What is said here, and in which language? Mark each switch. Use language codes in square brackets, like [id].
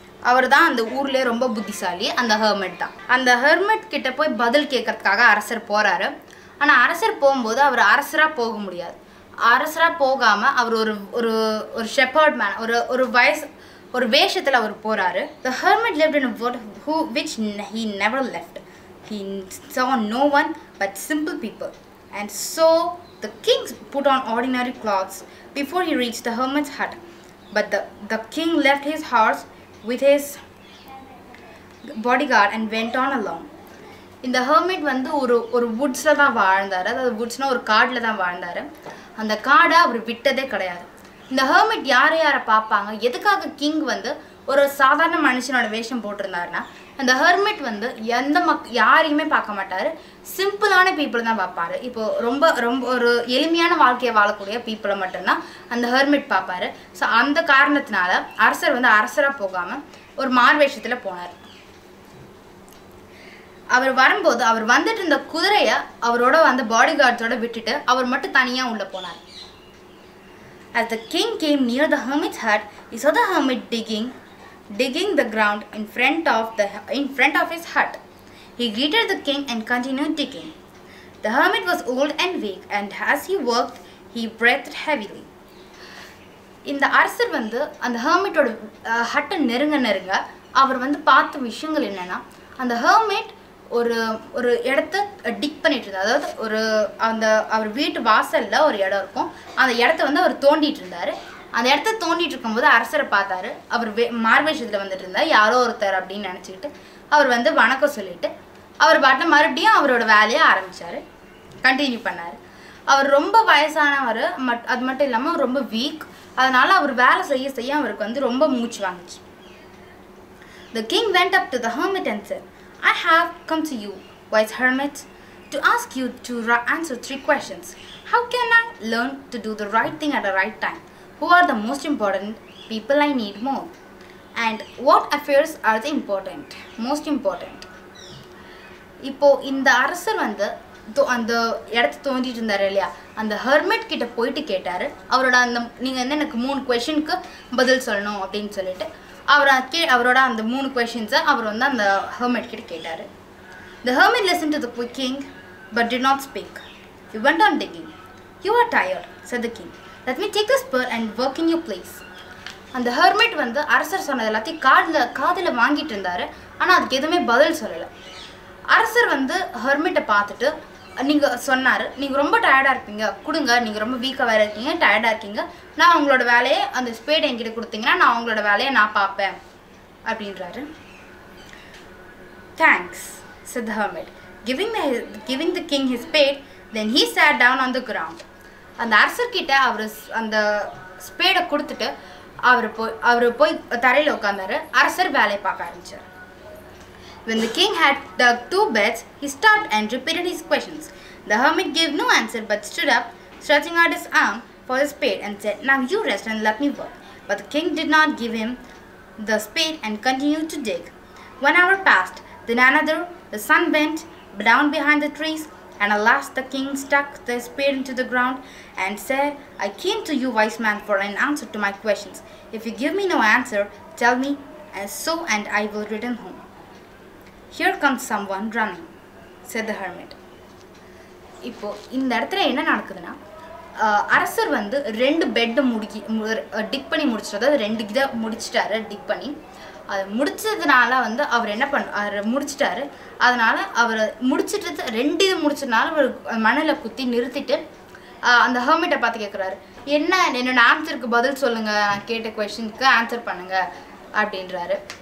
[ta] அவர் தான் அந்த ஊர்லேயே ரொம்ப புத்திசாலி, அந்த ஹெர்மெட் தான். அந்த ஹெர்மெட் கிட்ட போய் பதில் கேட்கறதுக்காக அரசர் போகிறாரு. ஆனால் அரசர் போகும்போது அவர் அரசராக போக முடியாது. அரசராக போகாமல் அவர் ஒரு ஷெப்பர்ட் மேன், ஒரு வேஷத்தில் அவர் போகிறாரு. [en] The hermit lived in a wood which he never left. He saw no one but simple people. And so the king put on ordinary clothes before he reached the hermit's hut. But the king left his horse with his bodyguard and went on alone. [ta] இந்த hermit வந்து ஒரு வுட்ஸில் தான் வாழ்ந்தார், அதாவது வுட்ஸ்னால் ஒரு காடில் தான் வாழ்ந்தார். அந்த காடை அவர் விட்டதே கிடையாது. இந்த ஹெர்மிட் யாரை பார்ப்பாங்க, எதுக்காக கிங் வந்து ஒரு சாதாரண மனுஷனோட வேஷம் போட்டிருந்தாருன்னா, அந்த ஹெர்மிட் வந்து யாரையுமே பார்க்க மாட்டார், சிம்பிளான பீப்புள் தான் பார்ப்பார். இப்போது ரொம்ப ஒரு எளிமையான வாழ்க்கையை வாழக்கூடிய பீப்புளை மட்டும்தான் அந்த ஹெர்மிட் பார்ப்பார். ஸோ அந்த காரணத்தினால அரசர் வந்து அரசராக போகாமல் ஒரு மார்வேஷத்தில் போனார். அவர் வரும்போது அவர் வந்துட்டு இருந்த குதிரையை அவரோட அந்த பாடி கார்ட்ஸோட விட்டுட்டு அவர் மட்டும் தனியாக உள்ளே போனார். [en] As the king came near the hermit's hut, he saw the hermit digging the ground in front of his hut. He greeted the king and continued digging. The hermit was old and weak, and as he worked, he breathed heavily. [ta] இந்த அரசர் வந்து அந்த ஹெர்மிட்டோட ஹட்டை நெருங்க அவர் வந்து பார்த்த விஷயங்கள் என்னென்னா, அந்த ஹெர்மிட் ஒரு இடத்த டிக் பண்ணிட்டு இருந்தார். அதாவது அவர் வீட்டு வாசலில் ஒரு இடம் இருக்கும், அந்த இடத்த வந்து அவர் தோண்டிட்டு இருந்தார். அந்த இடத்த தோண்டிட்டு இருக்கும்போது அரசரை பார்த்தாரு. அவர் மார்வேஷத்தில் வந்துட்டு இருந்தார், யாரோ ஒருத்தர் அப்படின்னு நினச்சிக்கிட்டு அவர் வந்து வணக்கம் சொல்லிட்டு அவர் பாட்டு மறுபடியும் அவரோட வேலையை ஆரம்பித்தார், கண்டினியூ பண்ணார். அவர் ரொம்ப வயசானவர், அது மட்டும் இல்லாமல் ரொம்ப வீக். அதனால் அவர் வேலை செய்ய அவருக்கு வந்து ரொம்ப மூச்சு வாங்கிச்சு. [en] The king went up to the hermit and said, I have come to you, wise hermit, to ask you to answer 3 questions. How can I learn to do the right thing at the right time? Who are the most important people I need more? And what affairs are the most important? [ta] இப்போ இந்த அரசர் வந்து அந்த இடத்த தோண்டிட்டு இருந்தார் இல்லையா, அந்த hermit கிட்ட போயிட்டு கேட்டார். அவரோட நீங்கள் வந்து எனக்கு 3 கொஷனுக்கு பதில் சொல்லணும் அப்படின்னு சொல்லிட்டு அவரோட அந்த 3 கொஷின்ஸை அவர் வந்து அந்த ஹெர்மிட் கிட்ட கேட்டார். [en] The hermit listened to the king but did not speak. He went on digging. You are tired, said the king. let me take the spur and work in your place. [ta] அந்த hermit வந்து அரசர் சொன்னது எல்லாத்தையும் காதில் வாங்கிட்டு இருந்தார். ஆனால் அதுக்கு எதுவுமே பதில் சொல்லலை. அரசர் வந்து ஹெர்மிட்டை பார்த்துட்டு நீங்கள் சொன்னார், நீங்கள் ரொம்ப டயர்டாக இருப்பீங்க, கொடுங்க, நீங்கள் ரொம்ப வீக்காக வேறு இருக்கீங்க, டயர்டாக இருக்கீங்க, நான் உங்களோட வேலையை அந்த ஸ்பேட் என்கிட்ட கொடுத்தீங்கன்னா நான் உங்களோட வேலையை நான் பார்ப்பேன் அப்படின்றாரு. [en] Thanks, said the hermit, giving the king his spade. Then he sat down on the ground. [ta] அந்த அரசர்கிட்ட அவர் அந்த ஸ்பேடை கொடுத்துட்டு அவர் போய் தரையில் உட்கார்ந்தாரு. அரசர் வேலையை பார்க்க ஆரம்பிச்சார். [en] When the king had dug 2 beds, he stopped and repeated his questions. The hermit gave no answer but stood up, stretching out his arm for the spade and said, "Now you rest and let me work." But the king did not give him the spade and continued to dig. 1 hour passed, then another. The sun went down behind the trees, and at last the king stuck the spade into the ground and said, "I came to you, wise man, for an answer to my questions. If you give me no answer, tell me, and I will return home." "Here comes someone running," said the hermit. [ta] இப்போ இந்த இடத்துல என்ன நடக்குதுன்னா, அரசர் வந்து 2 பெட்டை tick பண்ணி முடிச்சிட்டு, அதாவது 2 இதை முடிச்சிட்டாரு டிக் பண்ணி. அது முடிச்சதுனால வந்து அவர் என்ன முடிச்சிட்டாரு. அதனால அவர் முடிச்சிட்டு 2 இது முடிச்சதுனால அவர் மணலை குத்தி நிறுத்திட்டு அந்த ஹெர்மிட்டை பார்த்து கேட்குறாரு, என்னோட ஆன்சருக்கு பதில் சொல்லுங்க, நான் கேட்ட கொஸ்டினுக்கு ஆன்சர் பண்ணுங்க அப்படின்றாரு.